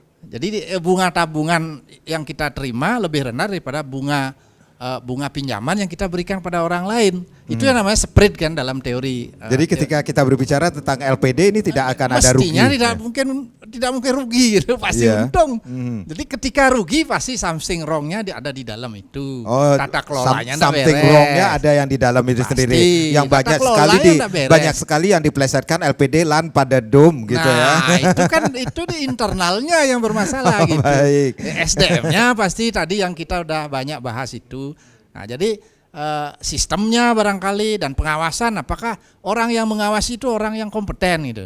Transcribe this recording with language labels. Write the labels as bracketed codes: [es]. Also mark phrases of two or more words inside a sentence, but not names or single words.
[id] Jadi bunga tabungan yang kita terima lebih rendah daripada bunga pinjaman yang kita berikan pada orang lain. Itu yang namanya spread kan dalam teori. Jadi ketika kita berbicara tentang LPD ini tidak akan ada rugi. Mestinya tidak mungkin rugi gitu, pasti Iya. untung. Jadi ketika rugi pasti [en] something wrong- [id] nya ada di dalam itu. Oh, Tata kelolanya ndak something beres. wrong-nya ada yang di dalam itu Pasti. sendiri. Yang Tata banyak kelolanya sekali ndak beres. banyak sekali yang diplesetkan LPD [ban] lan pada dom [id] gitu ya. itu di internalnya yang bermasalah gitu. Baik. SDM-nya pasti tadi yang kita udah banyak bahas itu. Nah, jadi sistemnya barangkali dan pengawasan, apakah orang yang mengawasi itu orang yang kompeten gitu.